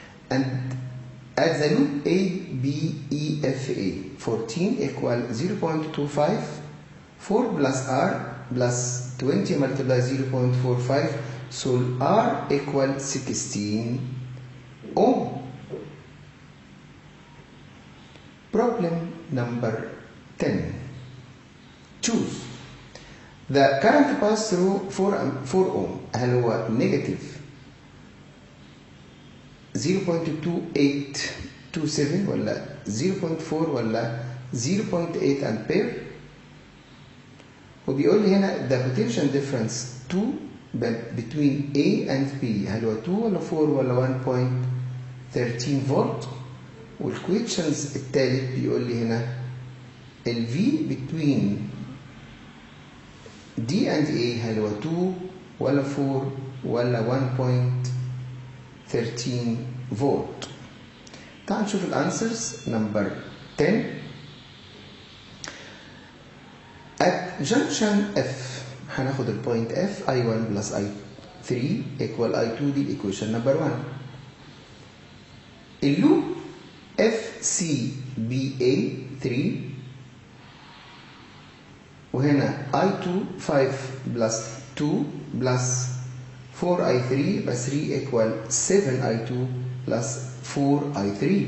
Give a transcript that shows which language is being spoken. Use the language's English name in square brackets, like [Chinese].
[English] And at the loop A, B, E, F, A, 14 equal 0.25, 4 plus R plus 20 multiply 0.45, so R equal 16 ohm. Problem number 10. Choose. The current pass through 4 ohm. [Arabic] هل هو negative 0.2827 ولا 0.4 ولا 0.8 أمبير؟ وبيقول لي هنا [English] the potential difference 2 between A and B [Arabic] هل هو 2 ولا 4 ولا 1.13 فولت؟ والكويشنز التالت بيقول لي هنا ال V between D and A هل هو 2 ولا 4 ولا 1.13 فولت. تعال نشوف الانسرز. نمبر 10 [English] at junction F [Arabic] هناخد البوينت F I1 plus I3 equal I2 دي الايكويشن نمبر 1. اللوب FCBA 3 وهنا I2 5 plus 2 plus 4I3 plus 3 equal 7I2 plus 4I3.